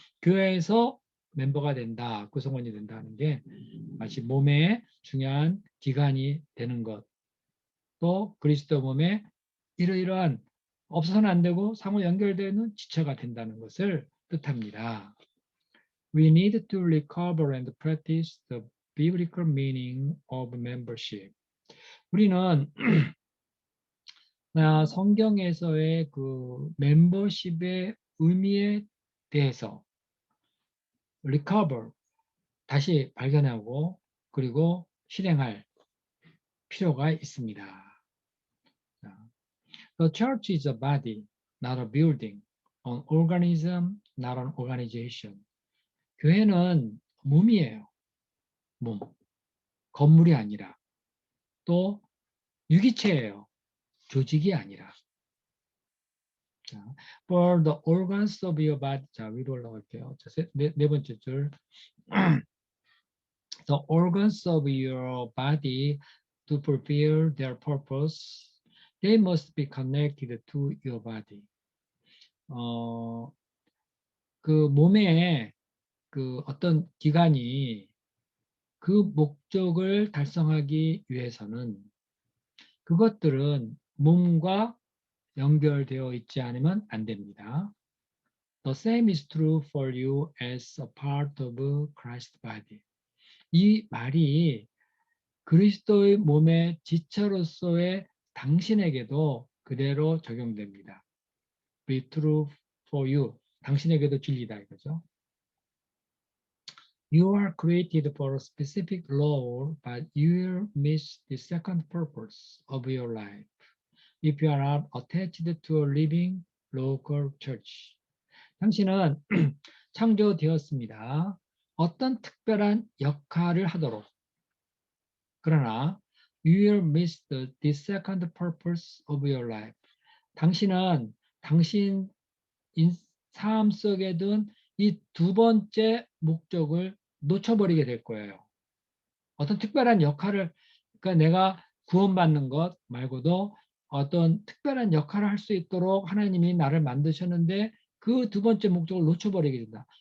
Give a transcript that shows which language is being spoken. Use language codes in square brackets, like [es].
[ko] 교회에서 멤버가 된다, 구성원이 된다는 게 마치 몸의 중요한 기관이 되는 것, 또 그리스도 몸에 이러이러한 없어서는 안 되고 상호 연결되는 지체가 된다는 것을 뜻합니다. [en] We need to recover and practice the biblical meaning of membership. [ko] 우리는 성경에서의 그 멤버십의 의미에 대해서 recover, 다시 발견하고 그리고 실행할 필요가 있습니다. [en] The church is a body, not a building, an organism, not an organization. [ko] 교회는 몸이에요. 몸. 건물이 아니라. 또 유기체예요. 조직이 아니라. [en] 자, For the organs of your body. [ko] 자, 위로 올라갈게요. 자, 네 번째 줄. [en] The organs of your body to fulfill their purpose, they must be connected to your body. [ko] 그 몸에 그 어떤 기관이 그 목적을 달성하기 위해서는 그것들은 몸과 연결되어 있지 않으면 안 됩니다. [en] The same is true for you as a part of Christ's body. [ko] 이 말이 그리스도의 몸의 지체로서의 당신에게도 그대로 적용됩니다. [en] Be true for you. [ko] 당신에게도 진리다 이거죠. [en] You are created for a specific role, but you will miss the second purpose of your life if you are not attached to a living local church. [ko] 당신은 창조되었습니다. 어떤 특별한 역할을 하도록. 그러나 [en] you will miss the second purpose of your life. [ko] 당신은 당신 삶 속에 둔 이 두 번째 목적을 놓쳐버리게 될 거예요. 어떤 특별한 역할을, 그러니까 내가 구원받는 것 말고도 어떤 특별한 역할을 할 수 있도록 하나님이 나를 만드셨는데 그 두 번째 목적을 놓쳐버리게 된다.